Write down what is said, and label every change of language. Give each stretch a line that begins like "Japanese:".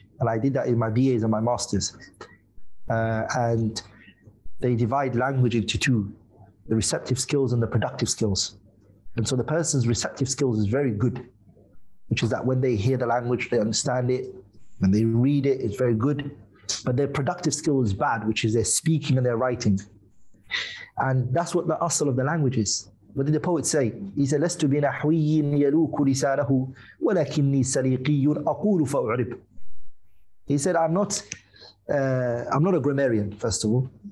English: And I did that in my BAs and my masters. And they divide language into two, the receptive skills and the productive skills. And so the person's receptive skills is very good, which is that when they hear the language, they understand it. When they read it, it's very good. But their productive skill is bad, which is their speaking and their writing. And that's what the asl of the language is. What did the poet say? He said,
Arabic: لَسْتُ بِنَحْوِيٍّ يَلُوكُ لِسَانَهُ وَلَكِنِّي سَلِيقِيٌّ أَقُولُ فَأُعْرِبُ.
English: He said, I'm not a grammarian, first of all.